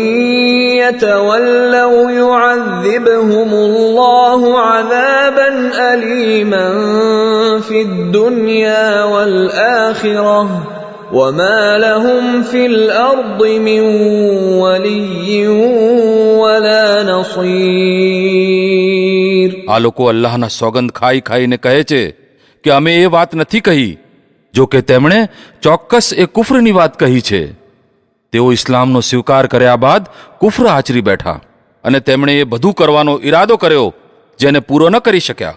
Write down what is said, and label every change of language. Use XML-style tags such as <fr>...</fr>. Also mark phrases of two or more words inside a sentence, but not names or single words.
<ar>يتولوا يعذبهم الله عذابا أليما في الدنيا والآخرة وما لهم في الأرض من ولي ولا نصير.</ar> <gu>આ લોકો અલ્લાહના સોગંદ ખાઈ ખાઈને કહે છે કે અમે એ વાત નથી કહી, જો કે તેમણે ચોક્કસ એ કુફરની વાત કહી છે. તેઓ ઇસ્લામનો સ્વીકાર કર્યા બાદ કુફર આચરી બેઠા અને તેમણે એ બધું કરવાનો ઈરાદો કર્યો જેને પૂરો ન કરી શક્યા.</gu>